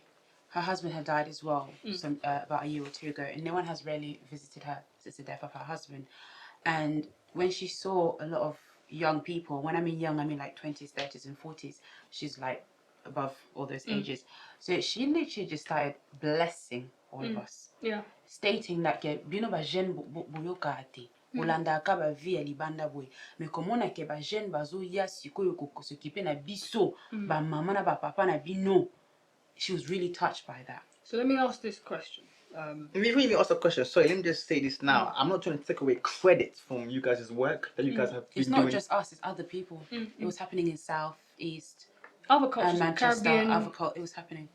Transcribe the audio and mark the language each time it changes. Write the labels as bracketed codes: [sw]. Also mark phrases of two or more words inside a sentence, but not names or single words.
[en] Her husband had died as well, about a year or two ago, and no one has really visited her since the death of her husband. And when she saw a lot of young people, when I mean young, I mean like 20s, 30s, and 40s, she's like above all those ages. So she literally just started blessing all of us. Yeah. Stating that [ln] bino ba jeune boyoka ate. Olanda ka ba vie libanda boy. Mais komona ke ba jeune bazo ya sikoyo ko s'occuper na biso, ba mama na ba papa na bino. [en] She was really touched by that. So let me ask this question. Before you ask a question, sorry, let me just say this now. I'm not trying to take away credit from you guys' work that you guys have been It's doing. not just us, it's other people. It was happening in South, East, Other cultures, and Manchester, Caribbean, it was happening.